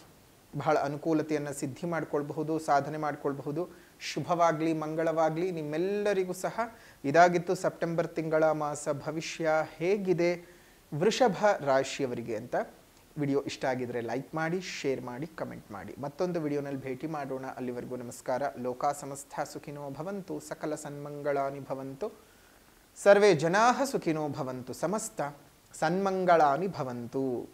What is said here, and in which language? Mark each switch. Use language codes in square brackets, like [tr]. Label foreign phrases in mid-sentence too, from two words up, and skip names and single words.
[kn] ಬಹಳ ಅನುಕೂಲತೆಯನ್ನು ಸಿದ್ಧಿ ಮಾಡ್ಕೊಳ್ಬಹುದು, ಸಾಧನೆ ಮಾಡ್ಕೊಳ್ಬಹುದು. ಶುಭವಾಗಲಿ, ಮಂಗಳವಾಗಲಿ ನಿಮ್ಮೆಲ್ಲರಿಗೂ ಸಹ. ಇದಾಗಿತ್ತು ಸೆಪ್ಟೆಂಬರ್ ತಿಂಗಳ ಮಾಸ ಭವಿಷ್ಯ ಹೇಗಿದೆ ವೃಷಭ ರಾಶಿಯವರಿಗೆ ಅಂತ. ವಿಡಿಯೋ ಇಷ್ಟ ಆಗಿದ್ರೆ ಲೈಕ್ ಮಾಡಿ, ಶೇರ್ ಮಾಡಿ, ಕಮೆಂಟ್ ಮಾಡಿ. ಮತ್ತೊಂದು ವಿಡಿಯೋನಲ್ಲಿ ಭೇಟಿ ಮಾಡೋಣ. ಅಲ್ಲಿವರೆಗೂ ನಮಸ್ಕಾರ. [sa] ಲೋಕ ಸಮಸ್ತ ಸುಖಿನೋ ಭವಂತು, ಸಕಲ ಸನ್ಮಂಗಳಾನಿ ಭವಂತು, ಸರ್ವೇ ಜನಾಃ ಸುಖಿನೋ ಭವಂತು, ಸಮಸ್ತ ಸನ್ಮಂಗಳಾನಿ ಭವಂತು.